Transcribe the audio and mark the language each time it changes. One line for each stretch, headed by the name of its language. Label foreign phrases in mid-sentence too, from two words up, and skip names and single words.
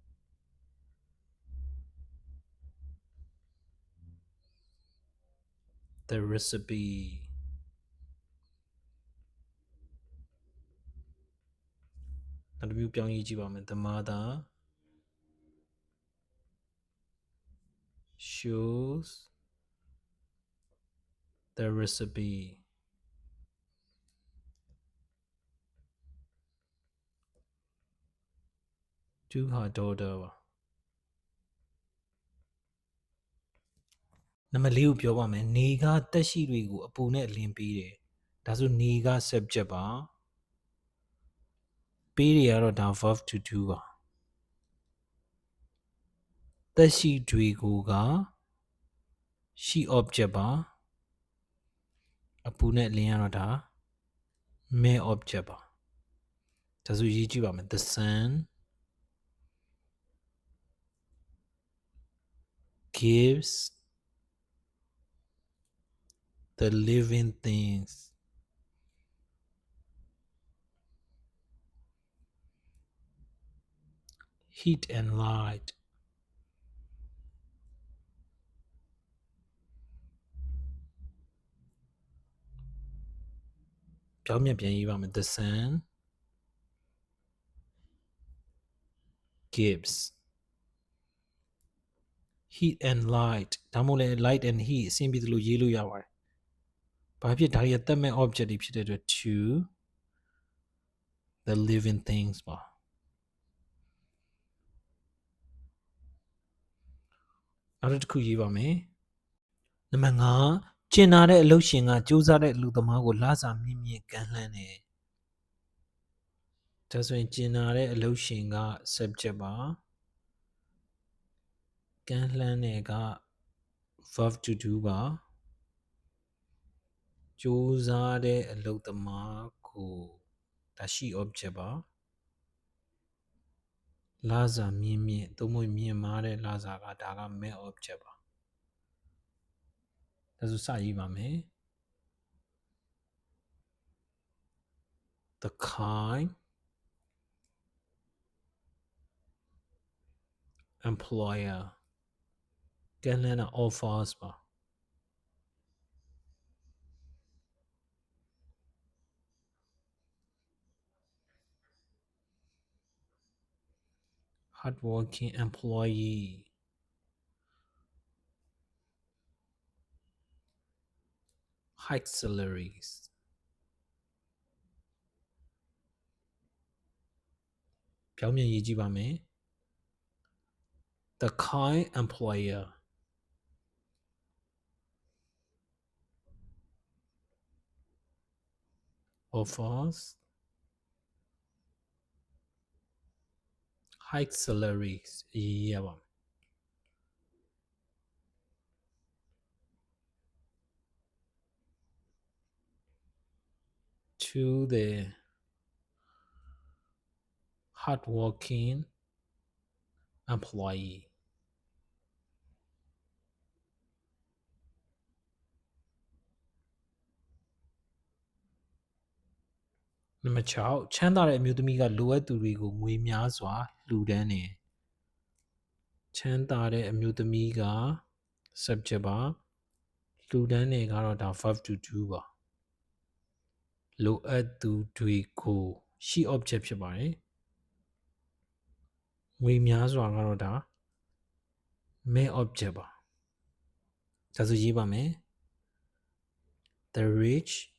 English: the recipe
Burmese: နောက်တစ်မျိုးပြောင်းရေးကြည့်ပါမယ်
English: the mother shows the recipe to her daughter
Burmese: ပါနံပါတ်၄ကိုပြောပါမယ်နေကတက်ရှိတွေကိုအပူနဲ့အလင်းပေးတယ်ဒါဆိုနေက subject ပါ ပေးတွေကတော့ဒါ
English: verb to do
Burmese: ပါတက်ရှိတွေကိုက
English: she object
Burmese: ပါ အပူနဲ့အလင်းကတော့ဒါ
English: main object
Burmese: ပါဒါဆိုရေးကြည့်ပါမယ်
English: the sun gives the living things heat and light
Burmese: ပြောင်းပြန်ရေးပါမယ်
English: the sun gives heat and light
Burmese: ဒါမှမဟုတ်လည်း
English: light and heat
Burmese: အဆင်ပြေသလိုရေးလို့ရပါတယ်ဘာဖြစ်ဒါတွေကသက်မဲ့ object တွေဖြစ်တဲ့အတွက်
English: to the living things
Burmese: ပါ နောက်တစ်ခုရေးပါမယ်နံပါတ်5ကျင်နာတဲ့အလုပ်ရှင်ကစူးစမ်းတဲ့အလုပ်သမားကိုလစာမြင့်မြင့်ကမ်းလှမ်းတယ် ဒါဆိုရင်ကျင်နာတဲ့အလုပ်ရှင်က subject ပါကမ်းလှမ်းတယ်က
English: verb to do
Burmese: ပါစူးစမ်းတဲ့အလုပ်သမားကိုဒါ
English: she object
Burmese: ပါလစာမြင့်မြင့်သို့မဟုတ်မြင့်မားတဲ့လစာကဒါက
English: main object
Burmese: ပါ ဒါဆိုစရေးပါမယ်
English: the kind
Burmese: employer ကမ်းလှမ်းတာ offers ပါ
English: hardworking employee high salaries
Burmese: ပြောင်းပြန်ရေးကြည့်ပါမယ်
English: the kind employer offers high salaries ရေးရပါမယ် to the hardworking employee
Burmese: နံပါတ်6ချမ်းသာတဲ့အမျိုးသမီးကလိုအပ်သူတွေကိုငွေ များစွာလှူဒန်းတယ်ချမ်းသာတဲ့အမျိုးသမီးက subject ပါလှူဒန်းတယ်ကတော့ဒါ
English: verb to do
Burmese: ပါလိုအပ်သူတွေကို
English: she object
Burmese: ဖြစ်ပါတယ်ငွေများစွာကတော့ဒါ
English: main object
Burmese: ပါဒါဆိုရေးပါမယ်
English: the rich